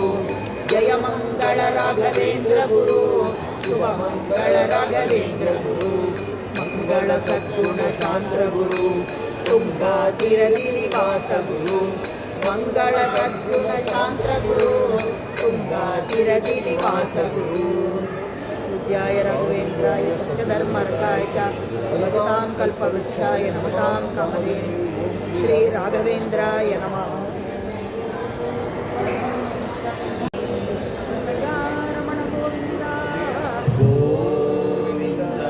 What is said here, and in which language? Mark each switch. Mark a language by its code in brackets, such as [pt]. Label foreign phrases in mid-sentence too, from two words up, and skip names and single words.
[kn] ಜಯ ಮಂಗಳ ರಾಘವೇಂದ್ರ ಗುರು, ಶುಭ ಮಂಗಳ ರಾಘವೇಂದ್ರ ಗುರು. ಮಂಗಳ ಸದ್ಗುಣ ಶಾಂದ್ರ ಗುರು, ತುಂಗಾ ತೀರದಿ ನಿವಾಸ ಗುರು. ಮಂಗಳ ಸದ್ಗುಣ ಶಾಂತ್ರ ಗುರು, ತುಂಗಾ ತೀರದಿ ನಿವಾಸ ಗುರು. [sa] पूज्याय राघवेन्द्राय सत्यधर्मार्काय च भगवतां कल्पवृक्षाय नमतां कामधेनवे. श्री राघवेन्द्राय नमः. रमण गोविंद गोविंद.